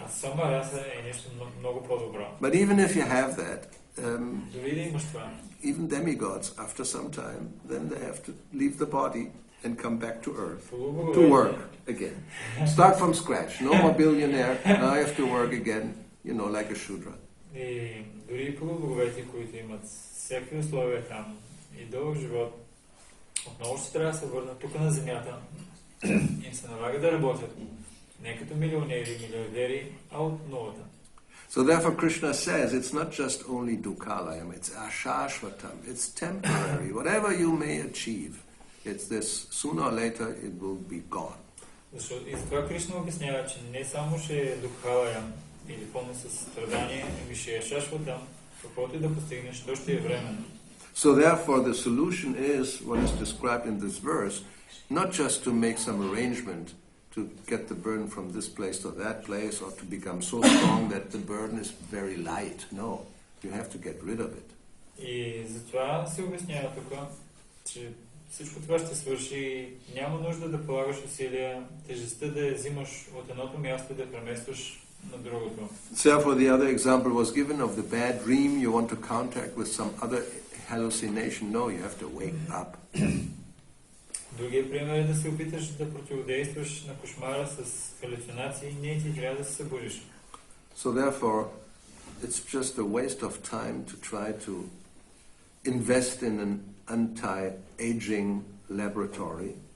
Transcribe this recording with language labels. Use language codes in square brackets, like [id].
[bg] Сома раса е нещо много по-добро. [en] But even if you have that, [bg] дори да имаш това, [en] even demigods, after some time, then they have to leave the body and come back to earth to work again. Start from scratch. No more billionaire. Now I have to work again, like a shudra. [bg] И дори полубоговете, които имат всякакви условия там и дълъг живот, отново ще трябва да се върнат тук на земята. Им се налага да работят. Не като милионери, милиардери, а от нулата. [en] So therefore Krishna says it's not just only dukkhalayam, it's ashashvatam, it's temporary. Whatever you may achieve, it's this, sooner or later it will be gone. [bg] Защото и затова Кришна обяснява, че не само ще е дукхалаям или пълно със страдание, ами ще е шашватам, каквото и да постигнеш, то ще е временно. [en] So therefore the solution is what is described in this verse, not just to make some arrangement to get the burden from this place to that place or to become so strong that the burden is very light. No, you have to get rid of it. [bg] И затова се обяснява тук, че всичко това ще свърши и няма нужда да полагаш усилия, тежестта да я взимаш от едното място и да преместваш на другото. [en] Therefore the other example was given of the bad dream you want to contact with some other hallucination. No, you have to wake up. [bg] Другия пример е да се опиташ да противодействаш на кошмара с халюцинации, не ти трябва да се събудиш. [en] So therefore, it's just a waste of time to try to invest in an anti-aging laboratory.